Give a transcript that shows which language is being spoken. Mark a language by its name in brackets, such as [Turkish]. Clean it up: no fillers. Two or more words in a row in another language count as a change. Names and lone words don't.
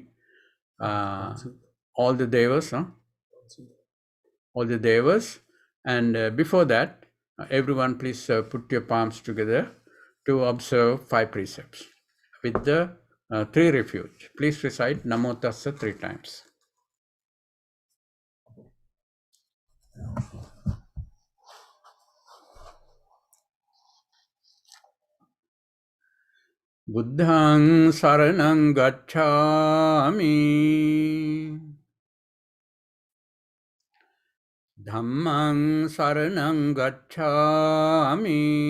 [English] All the devas, all the devas. And before that, everyone please put your palms together to observe 5 precepts with the 3 refuge. Please recite [Pali] Namo Tassa [English] 3 times. [Pali] Buddhaṃ saraṇaṃ gacchāmi, Dhammaṃ saraṇaṃ gacchāmi,